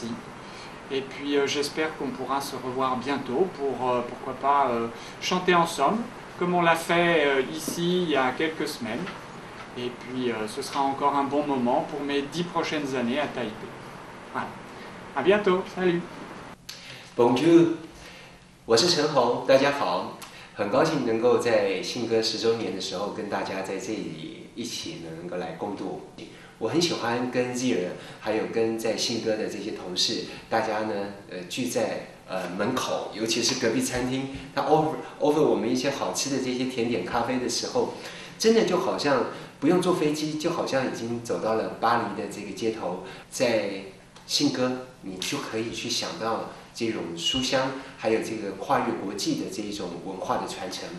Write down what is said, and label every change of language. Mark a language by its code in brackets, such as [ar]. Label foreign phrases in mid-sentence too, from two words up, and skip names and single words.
[fr] Et puis j'espère qu'on pourra se revoir bientôt pour, pourquoi pas, chanter ensemble, comme on l'a fait ici il y a quelques semaines. Et puis ce sera encore un bon moment pour mes 10 prochaines années à Taipei. Voilà. À bientôt. Salut. [zh] Bonjour，我是陈红，大家好。很高兴能够在信鸽10周年的时候跟大家在这里一起能够来共度。我很喜欢跟 Zira 还有跟在信鸽的这些同事，大家呢聚在门口，尤其是隔壁餐厅，他 offer 我们一些好吃的这些甜点咖啡的时候，真的就好像不用坐飞机，就好像已经走到了巴黎的这个街头，在信鸽你就可以去想到这种书香，还有这个跨越国际的这一种文化的传承。